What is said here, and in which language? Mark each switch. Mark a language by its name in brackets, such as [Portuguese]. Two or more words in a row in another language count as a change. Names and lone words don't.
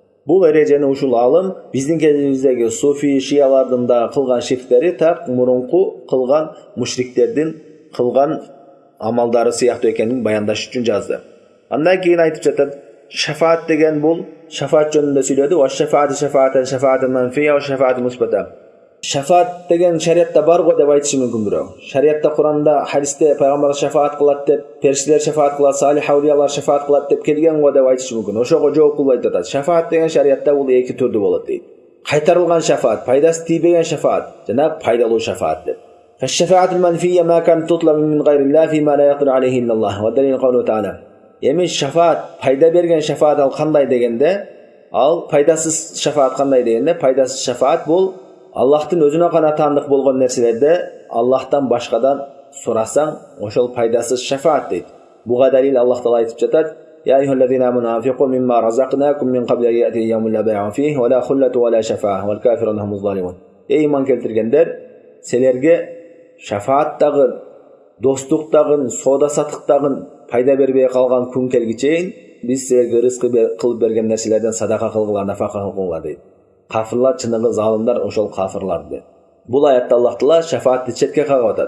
[Kyrgyz] Бул эрежени ушул алым биздин кезибиздеги суфи шиялардын да кылган ширктери так мурунку кылган мушриктердин кылган амалдары сыяктуу экенин баяндаш үчүн жазды. Андан кийин айтып жатат, шафаат деген бул шафаат жөнүндө сүйлөдү. [Arabic] والشفاعة شفاعتان منفية والشفاعة مثبتة. [Kyrgyz] Шафаат деген шариатта бар го деп айтышы мүмкүн бирөө. Шариатта, Куранда, хадисте пайгамбар шафаат кылат деп, периштелер шафаат кылат, салих аулиялар шафаат кылат деп келген го деп айтышы мүмкүн. Ошого жооп кылбай атат. Шафаат деген шариатта бул эки түрдүү болот дейт. Кайтарылган шафаат, пайдасы тийбеген шафаат жана пайдалуу шафаат деп. [Arabic] فالشفاعة المنفية ما كانت تطلب من غير الله فيما لا يقدر عليه إلا الله والدليل قوله تعالى. [Kyrgyz] Эми шафаат, пайда берген шафаат ал кандай дегенде, ал пайдасыз шафаат кандай дегенде, пайдасыз шафаат бул Аллахтын өзүнө гана таандык болгон нерселерде Аллахтан башкадан сурасаң, ошол пайдасыз шафаат дейт. Буга далил Аллах Таала айтып жатат: [Arabic] يا أيها الذين آمنوا أنفقوا مما رزقناكم من قبل أن يأتي يوم لا بيع فيه ولا خلة ولا شفاعة والكافرون هم الظالمون." [Kyrgyz] Эй иман келтиргендер, силерге шафааттагы, достуктагы, соода-саттыктагы пайда бербей калган күн келгичейин биз силерге рызкы кылып берген нерселерден садака кылгыла, нафака кылгыла дейт. Кафирлар чыныгы залымдар ошол кафирлар дейт. Бул аятта Аллах Таала шафаатты четке кагып атат.